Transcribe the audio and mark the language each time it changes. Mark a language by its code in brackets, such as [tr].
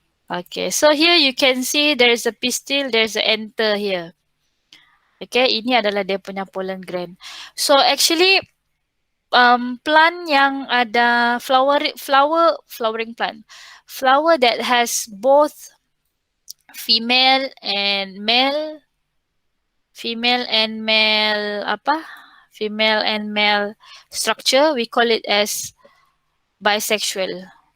[en] Okay, so here you can see there's a pistil, there's a anther here. [ms] Okay, ini adalah dia punya pollen gland. [en] So actually, plant yang ada flowering plant, flower that has both female and male structure, we call it as bisexual.